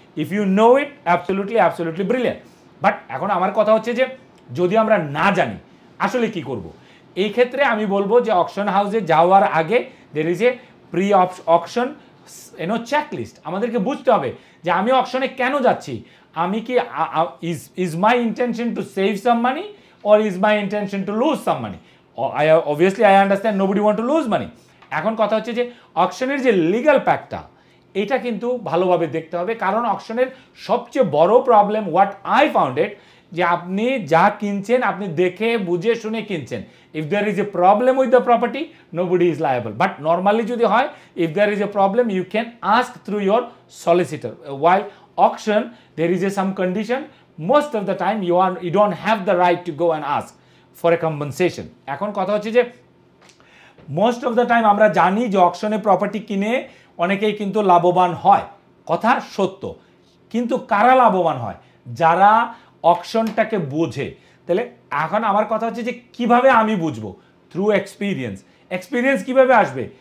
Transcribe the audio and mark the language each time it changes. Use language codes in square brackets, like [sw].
[en] If you know it, absolutely brilliant. [bn] But এখন আমার কথা হচ্ছে যে যদি আমরা না জানি আসলে কি করব, এই ক্ষেত্রে আমি বলবো যে অকশন হাউসে যাওয়ার আগে [en] There is a pre auction checklist. [bn] আমাদেরকে বুঝতে হবে যে আমি অকশনে কেন যাচ্ছি, আমি কি [en] Is my intention to save some money or is my intention to lose some money? Obviously I understand nobody want to lose money. [bn] এখন কথা হচ্ছে যে অকশনের যে লিগ্যাল প্যাকটা, এটা কিন্তু ভালোভাবে দেখতে হবে। কারণ অকশনের সবচেয়ে বড় problem, [en] what I found it, [bn] যে আপনি যা কিনছেন আপনি দেখে বুঝে শুনে কিনছেন। [en] If there is a problem with the property, nobody is liable. But normally [bn] যদি হয়, [en] If there is a problem, you can ask through your solicitor. While auction there is a some condition, most of the time you don't have the right to go and ask for a compensation. [bn] এখন কথা হচ্ছে যে [en] most of the time [bn] আমরা জানি যে অকশনে property কিনে অনেকেই কিন্তু লাভবান হয়, কথা সত্য। কিন্তু কারা লাভবান হয়? যারা অকশনটাকে বোঝে। তাহলে এখন আমার কথা হচ্ছে যে কিভাবে আমি বুঝবো? [en] through experience [bn] কিভাবে আসবে?